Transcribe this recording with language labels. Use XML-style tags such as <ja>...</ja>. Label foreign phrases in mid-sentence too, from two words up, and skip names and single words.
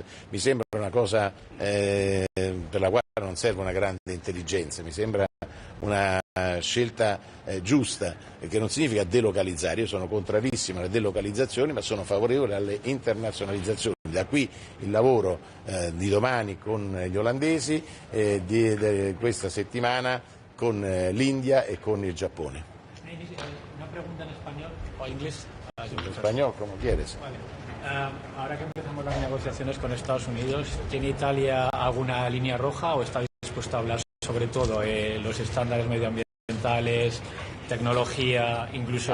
<it>Mi sembra una cosa per la quale non serve una grande intelligenza, mi sembra una scelta giusta, che non significa delocalizzare. Io sono contrarissimo alle delocalizzazioni, ma sono favorevole alle internazionalizzazioni. Da qui il lavoro di domani con gli olandesi, di questa settimana con l'India e con il Giappone.</it> <es>Una pregunta en español o inglés. En español, como quieres. Vale. Ahora que empezamos las negociaciones con Estados Unidos, ¿tiene Italia alguna línea roja o está dispuesta a hablar sobre todo los estándares medioambientales, tecnología, incluso...</es>